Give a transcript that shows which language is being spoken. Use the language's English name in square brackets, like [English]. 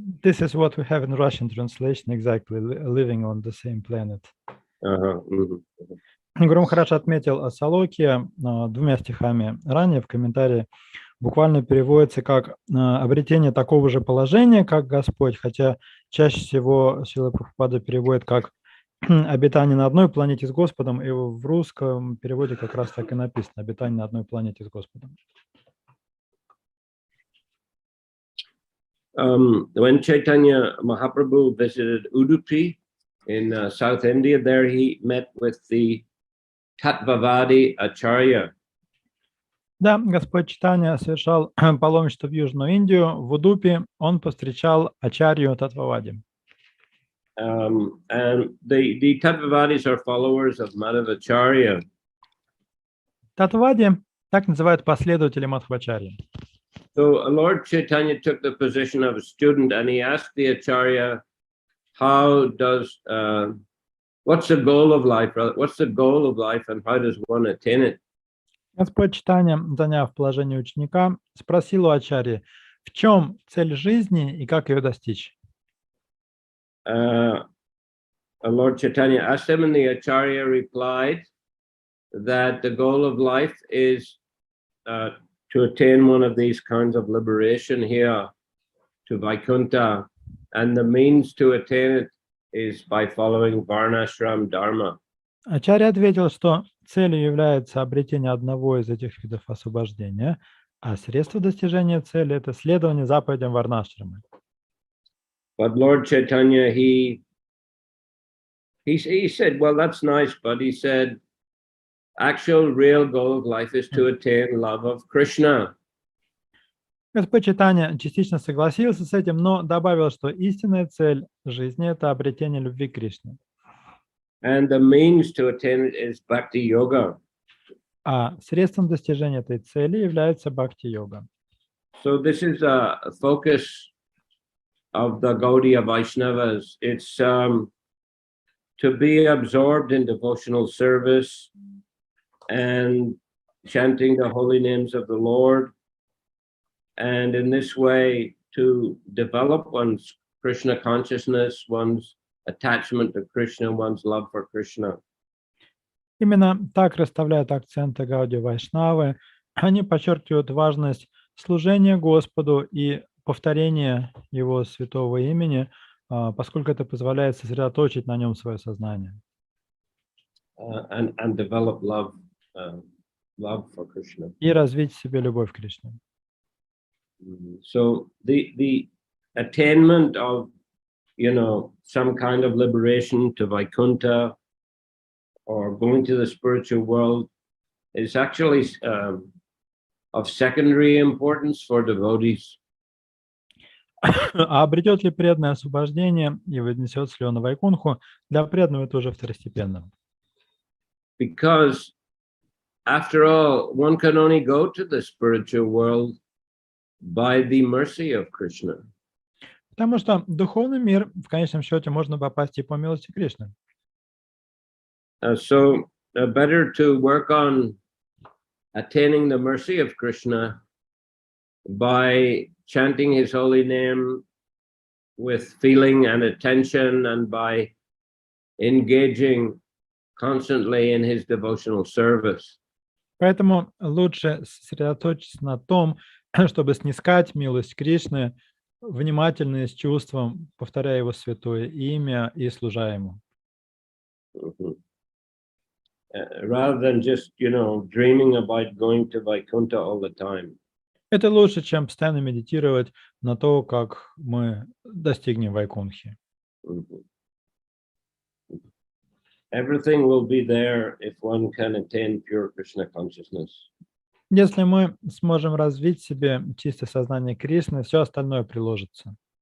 [English] This is what we have in Russian translation, exactly, living on the same planet. [Russian] Гуру Махарадж отметил Салокия 2 стихами ранее в комментарии. Буквально переводится как обретение такого же положения, как Господь, хотя чаще всего Шрила Прабхупада переводит как обитание на одной планете с Господом, и в русском переводе как раз так и написано: обитание на одной планете с Господом. [English] When Chaitanya Mahaprabhu visited Udupi in South India, there he met with the Tattvavadi Acharya. [Russian] Да, Господь Чайтанья совершал паломничество в Южную Индию. В Удупе он повстречал Ачарью Татвавади. [English] And the Tattvavadis are followers of Madhavacharya. [Russian] Татвавади так называют последователи Мадхвачарьи. [English] So Lord Chaitanya took the position of a student, and he asked the Acharya, how does, what's the goal of life? What's the goal of life, and how does one attain it? [Russian] Господь читания, заняв положение ученика, спросил у Ачарьи, в чем цель жизни и как ее достичь. [English] Lord Chaitanya asked him, and the Acharya replied that the goal of life is to attain one of these kinds of liberation here to Vaikuntha, and the means to attain it is by following Varnashram Dharma. [Russian] Ачарья ответил, что целью является обретение одного из этих видов освобождения, а средство достижения цели – это следование заповедям Варнашрамы. [English] But Lord Chaitanya, he said, well, that's nice, but he said, actual real goal of life is to attain love of Krishna. [Russian] Господь читания частично согласился с этим, но добавил, что истинная цель жизни – это обретение любви к Кришне. [English] And the means to attain it is bhakti yoga. [Russian] А средством достижения этой цели является бхакти-йога. [English] So this is a focus of the Gaudiya Vaishnavas. It's to be absorbed in devotional service and chanting the holy names of the Lord, and in this way to develop one's Krishna consciousness, one's attachment to Krishna, one's love for Krishna. [Russian] Именно так расставляют акценты Гаудия Вайшнавы. Они подчеркивают важность служения Господу и повторения Его святого имени, поскольку это позволяет сосредоточить на нем свое сознание. [English] And develop love for Krishna. [Russian] И развить в себе любовь к Кришне. [English] So the attainment of, some kind of liberation to Vaikuntha or going to the spiritual world is actually of secondary importance for devotees. [Russian] А обретет ли преданное освобождение и вознесется ли он на Вайкунху, для преданного это уже второстепенно. [English] Because, after all, one can only go to the spiritual world by the mercy of Krishna. [Russian] Потому что в духовный мир в конечном счете можно попасть и по милости Кришны. [English] So better to work on attaining the mercy of Krishna by chanting his holy name with feeling and attention, and by engaging constantly in his devotional service. [Russian] Поэтому лучше сосредоточиться на том, чтобы снискать милость Кришны, внимательно и с чувством, повторяя его святое имя и служа ему. [English] Rather than just, dreaming about going to Vaikuntha all the time. [Russian] Это лучше, чем постоянно медитировать на то, как мы достигнем Вайкунхи. [English] Everything will be there if one can attain pure Krishna consciousness. [Russian] Если мы сможем развить в себе чистое сознание Кришны, все остальное приложится.